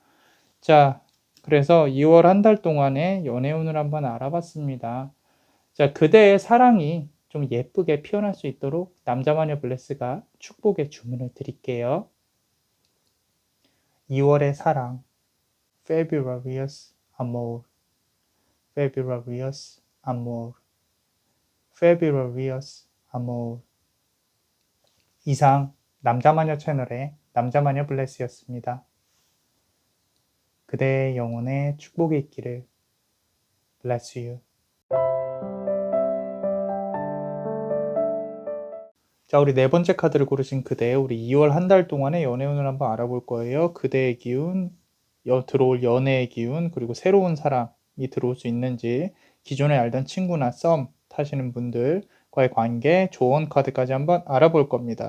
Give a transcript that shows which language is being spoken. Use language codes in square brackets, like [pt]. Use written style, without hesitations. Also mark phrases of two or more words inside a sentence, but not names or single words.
[ko] 자, 그래서 2월 한 달 동안의 연애운을 한번 알아봤습니다. 자, 그대의 사랑이 좀 예쁘게 피어날 수 있도록 남자마녀 블레스가 축복의 주문을 드릴게요. 2 월의 사랑, [en] Fabulous Amour. fabulous amour, fabulous amour. [ko] 이상 남자마녀 채널의 남자마녀 블레스였습니다. 그대의 영혼에 축복이 있기를. [en] Bless you. [ko] 자, 우리 네 번째 카드를 고르신 그대, 우리 2월 한 달 동안의 연애운을 한번 알아볼 거예요. 그대의 기운, 들어올 연애의 기운, 그리고 새로운 사람이 들어올 수 있는지, 기존에 알던 친구나 썸 타시는 분들과의 관계, 조언 카드까지 한번 알아볼 겁니다.